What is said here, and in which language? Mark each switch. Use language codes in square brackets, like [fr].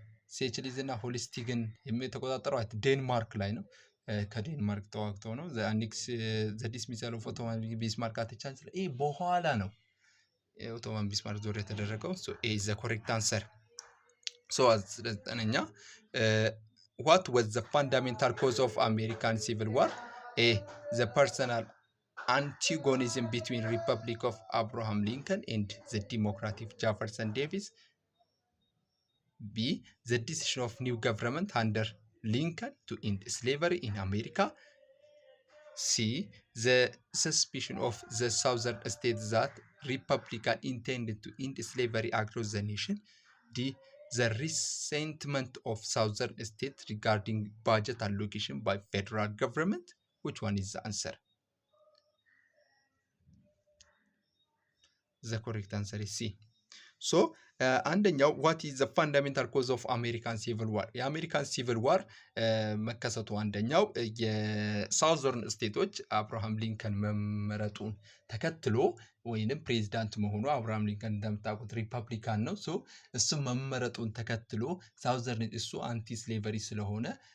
[am] ሴችሊዝ እና ሆልስቲግን የተቆጣጠሯት ዴንማርክ ላይ ነው። ከዴንማርክ ተዋግተው ነው። [en] ዘ ዲስሚሳል ኦፍ ኦቶማን ቢስማርክ አት ቻንስለር [am] ይሄ በኋላ ነው የኦቶማን ቢስማርክ ዞር የተደረገው። [en] ኤ ዘ ኮሬክት አንሰር። [am] 19ኛ [en] what was the fundamental cause of American Civil War? A. the personal antagonism between Republic of Abraham Lincoln and the Democratic Jefferson Davis. B. the decision of new government under Lincoln to end slavery in America. C. the suspicion of the southern states that Republican intended to end slavery across the nation. D. the resentment of southern states regarding budget allocation by federal government. Which one is the answer? ዘ ኮሬክት አንሰር ሲ። ሶ አንደኛው ዋት ኢዝ ዘ ፋንዳሜንታል ኮዝ ኦፍ አሜሪካን ሲቪል ዋር? [am] የአሜሪካን ሲቪል ዋር መከሰቱ አንደኛው የሳውዘርን ስቴቶች አብርሃም ሊንከን መመረጡን ተከትሎ ወይንም ፕሬዚዳንት መሆኑ አብርሃም ሊንከን እንደምታውቁት ሪፐብሊካን ነው። ሶ እሱ መመረጡን ተከትሎ ሳውዘርን እሱ አንቲ ስሌቨሪ ስለሆነ